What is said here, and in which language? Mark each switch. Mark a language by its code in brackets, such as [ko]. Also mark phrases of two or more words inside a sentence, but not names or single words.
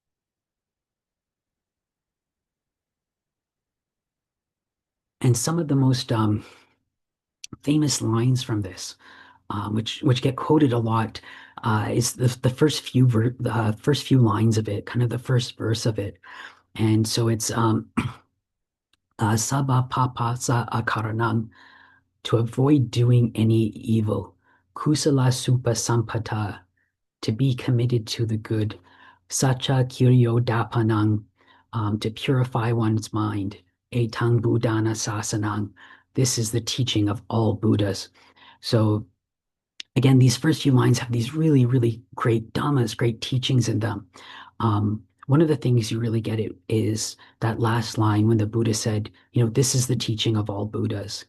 [en] And some of the most famous lines from this, which get quoted a lot, is the first few lines of it, kind of the first verse of it. And so it's [pi] sabba papa sa akaranam, [en] to avoid doing any evil, [pi] kusala supa sampata, [en] to be committed to the good, [pi] sacha kiryo dapanang, [en] to purify one's mind, [pi] etang buddhana sasanang. [en] This is the teaching of all Buddhas. So again, these first few lines have these really, really great dhammas, great teachings in them. One of the things you really get it is that last line when the Buddha said, this is the teaching of all Buddhas.